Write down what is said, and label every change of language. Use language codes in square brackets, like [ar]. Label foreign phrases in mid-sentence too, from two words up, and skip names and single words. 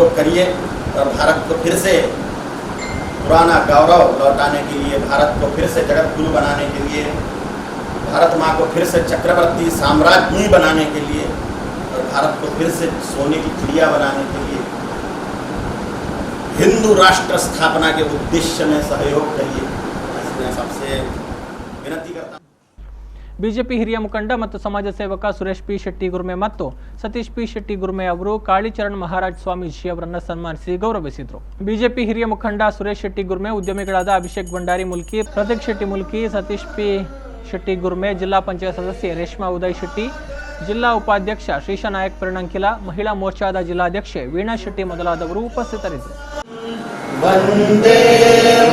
[hi] करिए और भारत को फिर से पुराना गौरव लौटाने के लिए, भारत को फिर से जगत गुरु बनाने के लिए, भारत माँ को फिर से चक्रवर्ती साम्राज्ञी बनाने के लिए और भारत को फिर से सोने की चिड़िया बनाने के लिए हिंदू राष्ट्र स्थापना के उद्देश्य में सहयोग करिए, मैं सबसे विनती करता हूँ. [kn] ಬಿಜೆಪಿ ಹಿರಿಯ ಮುಖಂಡ ಮತ್ತು ಸಮಾಜ ಸೇವಕ ಸುರೇಶ್ ಪಿ ಶೆಟ್ಟಿ ಗುರ್ಮೆ ಮತ್ತು ಸತೀಶ್ ಪಿ ಶೆಟ್ಟಿ ಗುರ್ಮೆ ಅವರು ಕಾಳಿಚರಣ್ ಮಹಾರಾಜ್ ಸ್ವಾಮೀಜಿ ಅವರನ್ನು ಸನ್ಮಾನಿಸಿ ಗೌರವಿಸಿದರು. ಬಿಜೆಪಿ ಹಿರಿಯ ಮುಖಂಡ ಸುರೇಶ್ ಶೆಟ್ಟಿ ಗುರ್ಮೆ, ಉದ್ಯಮಿಗಳಾದ ಅಭಿಷೇಕ್ ಭಂಡಾರಿ ಮುಲ್ಕಿ, ಪ್ರದೀಪ್ ಶೆಟ್ಟಿ ಮುಲ್ಕಿ, ಸತೀಶ್ ಪಿ ಶೆಟ್ಟಿ ಗುರ್ಮೆ, ಜಿಲ್ಲಾ ಪಂಚಾಯತ್ ಸದಸ್ಯೆ ರೇಷ್ಮಾ ಉದಯ್ ಶೆಟ್ಟಿ, ಜಿಲ್ಲಾ ಉಪಾಧ್ಯಕ್ಷ ಶ್ರೀಶಾ ನಾಯಕ್ ಪೆರಣಂಕಿಲ, ಮಹಿಳಾ ಮೋರ್ಚಾದ ಜಿಲ್ಲಾಧ್ಯಕ್ಷೆ ವೀಣಾ ಶೆಟ್ಟಿ ಮೊದಲಾದವರು ಉಪಸ್ಥಿತರಿದ್ದರು.